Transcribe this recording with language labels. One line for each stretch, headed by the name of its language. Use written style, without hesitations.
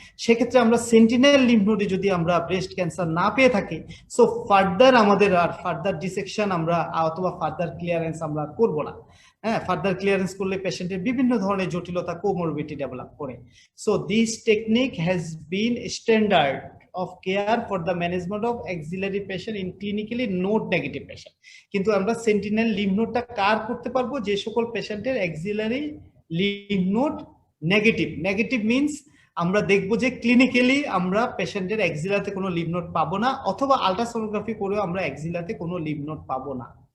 Bangla: সেক্ষেত্রে আমরা সেন্টিনাইল লিম্ফ নোডে যদি আমরা ব্রেস্ট ক্যান্সার না পেয়ে থাকি, সো ফার্দার আমাদের আর ফার্দার ডিসেকশন আমরা অথবা ফার্দার ক্লিয়ারেন্স আমরা করব না। হ্যাঁ, ফার্দার ক্লিয়ারেন্স করলে পেশেন্টের বিভিন্ন ধরনের জটিলতা, কোমরবিডিটি ডেভেলপ করে।
English: So this technique has been standard of care for the management of axillary patient in clinically node negative patient.
Bangla: কিন্তু আমরা সেন্টিনেল লিম্ফ নোডটা কার করতে পারবো? যে সকল পেশেন্টের axillary lymph node negative. Negative means আমরা দেখবো যে ক্লিনিক্যালি আমরা পেশেন্টের অ্যাক্সিলাতে কোনো লিম্ফ নোড পাবো না, অথবা আল্ট্রাসোনোগ্রাফি করেও আমরা অ্যাক্সিলাতে কোনো লিম্ফ নোড পাবো না।